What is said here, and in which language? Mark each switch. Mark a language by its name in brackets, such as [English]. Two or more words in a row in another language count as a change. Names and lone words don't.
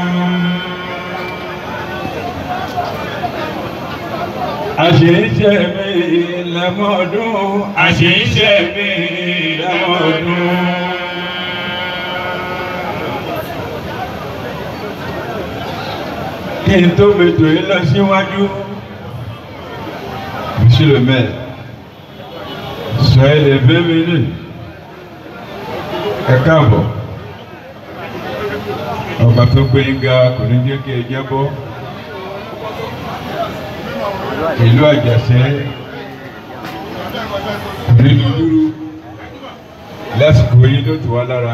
[Yoruba] Àṣeyíṣẹ́ mi làbọ̀dún àṣeyíṣẹ́ mi làbọ̀dún. Kí n tó mètò yìí lọ síwájú, [French] Monsieur le maire, soyez les bienvenus. [Yoruba] Ẹ káàbọ̀. Ọba tó gbé yín ga kò ní jẹ́ kí ẹ jábọ́. Ìlú Àjàṣẹ́ kò ní dúdúrú. Lásìkò yìí ló tù wá lára.